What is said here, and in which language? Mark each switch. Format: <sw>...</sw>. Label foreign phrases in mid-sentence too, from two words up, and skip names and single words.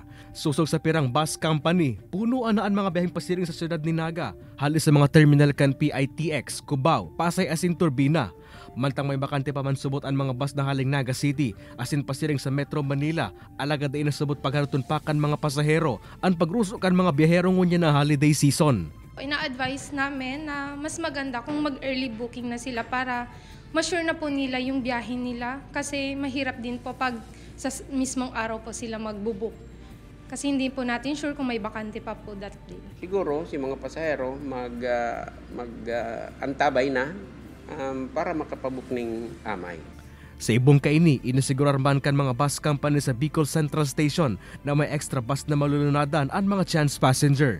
<bik>Susog sa pirang bus company, punuan na ang mga biyaheng pasiring sa siyudad ni Naga, halis sa mga terminal kan PITX, Cubao, Pasay as in Turbina. Mantang may bakante pa man subot ang mga bus na haling Naga City as in pasiring sa Metro Manila, alagad ay nasubot pagharutun pa kan mga pasahero, ang pagrusok kan mga biyahero ngunya na holiday season.</bik> <tl>Ina-advise namin na mas maganda kung mag-</tl> <en>early booking</en> <tl>na sila para ma-sure na po nila yung biyahe nila kasi mahirap din po pag sa mismong araw po sila magbubook. Kasi hindi po natin sure kung may bakante pa po</tl> <en>that day.</en> <bik>Siguro si mga pasahero antabay na para makapabook ng amay. Sa ibong kaini, inasigurarman kan mga bus company sa Bicol Central Station na may extra bus na malulunadan ang mga</bik> <en>chance passenger.</en>